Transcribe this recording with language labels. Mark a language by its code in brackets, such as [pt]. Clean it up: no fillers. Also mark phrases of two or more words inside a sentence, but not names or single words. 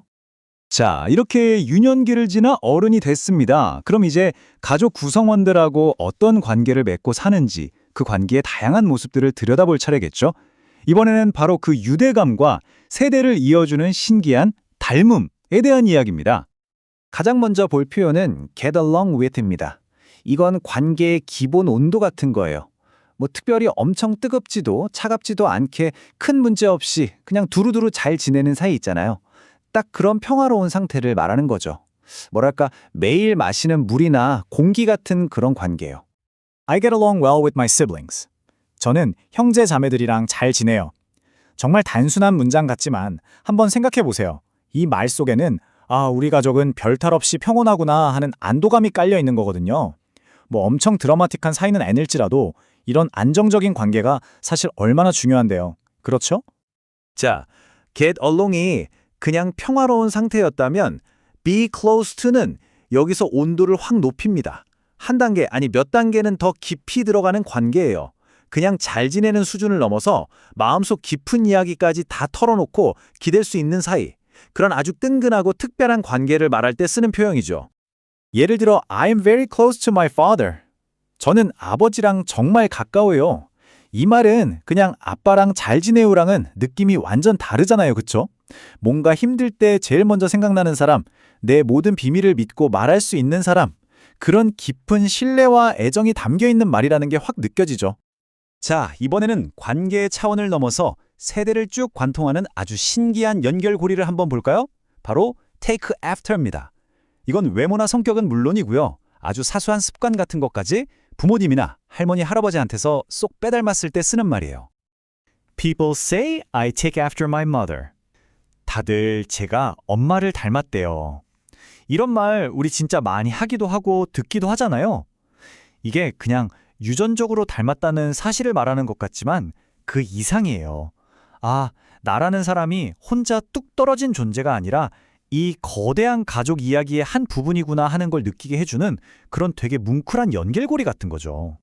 [ko] 자, 이렇게 유년기를 지나 어른이 됐습니다. 그럼 이제 가족 구성원들하고 어떤 관계를 맺고 사는지 그 관계의 다양한 모습들을 들여다볼 차례겠죠. 이번에는 바로 그 유대감과 세대를 이어주는 신기한 닮음에 대한 이야기입니다. 가장 먼저 볼 표현은 [en] get along with [ko] 입니다. 이건 관계의 기본 온도 같은 거예요. 특별히 엄청 뜨겁지도 차갑지도 않게 큰 문제 없이 그냥 두루두루 잘 지내는 사이 있잖아요. 딱 그런 평화로운 상태를 말하는 거죠. 뭐랄까 매일 마시는 물이나 공기 같은 그런 관계예요. [en] I get along well with my siblings. [ko] 저는 형제 자매들이랑 잘 지내요. 정말 단순한 문장 같지만 한번 생각해 보세요. 이 말 속에는 우리 가족은 별탈 없이 평온하구나 하는 안도감이 깔려 있는 거거든요. 엄청 드라마틱한 사이는 아닐지라도 이런 안정적인 관계가 사실 얼마나 중요한데요. 그렇죠? 자, [en] get along [ko] 이 그냥 평화로운 상태였다면 [en] be close to [ko] 는 여기서 온도를 확 높입니다. 한 단계, 아니 몇 단계는 더 깊이 들어가는 관계예요. 그냥 잘 지내는 수준을 넘어서 마음속 깊은 이야기까지 다 털어놓고 기댈 수 있는 사이. 그런 아주 끈끈하고 특별한 관계를 말할 때 쓰는 표현이죠. 예를 들어 [en] I'm very close to my father. [ko] 저는 아버지랑 정말 가까워요. 이 말은 그냥 아빠랑 잘 지내요랑은 느낌이 완전 다르잖아요. 그쵸? 뭔가 힘들 때 제일 먼저 생각나는 사람, 내 모든 비밀을 믿고 말할 수 있는 사람, 그런 깊은 신뢰와 애정이 담겨있는 말이라는 게 확 느껴지죠. 자, 이번에는 관계의 차원을 넘어서 세대를 쭉 관통하는 아주 신기한 연결고리를 한번 볼까요? 바로 [en] take after [ko] 입니다. 이건 외모나 성격은 물론이고요. 아주 사소한 습관 같은 것까지 부모님이나 할머니, 할아버지한테서 쏙 빼닮았을 때 쓰는 말이에요. [en] People say I take after my mother. [ko] 다들 제가 엄마를 닮았대요. 이런 말 우리 진짜 많이 하기도 하고 듣기도 하잖아요. 이게 그냥 유전적으로 닮았다는 사실을 말하는 것 같지만 그 이상이에요. 아, 나라는 사람이 혼자 뚝 떨어진 존재가 아니라 이 거대한 가족 이야기의 한 부분이구나 하는 걸 느끼게 해주는 그런 되게 뭉클한 연결고리 같은 거죠.